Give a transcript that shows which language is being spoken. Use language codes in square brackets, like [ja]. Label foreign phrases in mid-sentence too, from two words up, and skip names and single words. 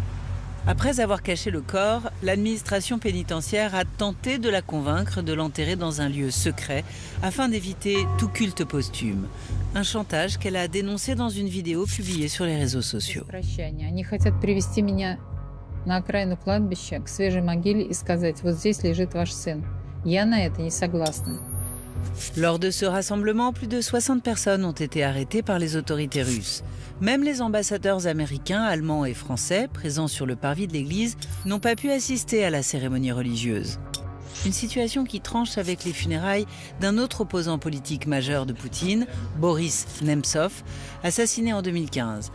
[fr] Après avoir caché le corps, l'administration pénitentiaire a tenté de la convaincre de l'enterrer dans un lieu secret afin d'éviter tout culte posthume. Un chantage qu'elle a dénoncé dans une vidéo publiée sur les réseaux sociaux. [ru] на окраину кладбища к свежей могиле и сказать: вот здесь лежит ваш сын. Я на это не согласна. [fr] Lors de ce rassemblement, plus de 60 personnes ont été arrêtées par les autorités russes. Même les ambassadeurs américains, allemands et français, présents sur le parvis de l'église, n'ont pas pu assister à la cérémonie religieuse. Une situation qui tranche avec les funérailles d'un autre opposant politique majeur de Poutine, Boris Nemtsov, assassiné en 2015.